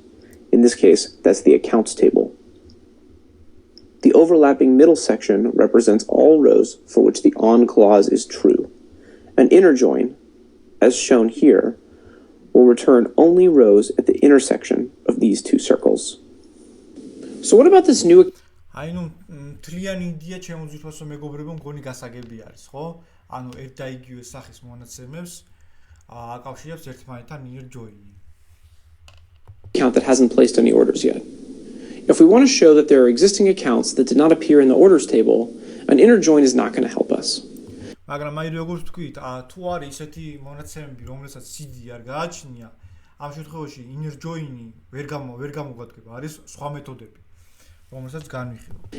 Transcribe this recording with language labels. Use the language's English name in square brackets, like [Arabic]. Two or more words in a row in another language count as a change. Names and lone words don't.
[English] In this case, that's the accounts table. The overlapping middle section represents all rows for which the on clause is true. An inner join, as shown here, will return only rows at the intersection of these 2 circles. So what about this new... [Georgian] აი ნუ მთლიანი იდეა ჩემოძვირთვასო მეგობრებო მგონი გასაგები არის, ხო? ანუ ერთ და იგივე სახის მონაცემებს აკავშირებს ერთმანეთთან [English] inner join- [Georgian] ი. [English] Account that hasn't placed any orders yet. If we want to show that there are existing accounts that did not appear in the orders table, an inner join is not going to help us. [Georgian] მაგრამ აი როგორც ვთქვით, თუ არის ისეთი მონაცემები, რომელსაც CD არ გააჩნია, ამ შემთხვევაში [English] inner join- [Georgian] ი ვერ გამოგადგება, არის სხვა მეთოდები, რომელსაც განვიხილავ.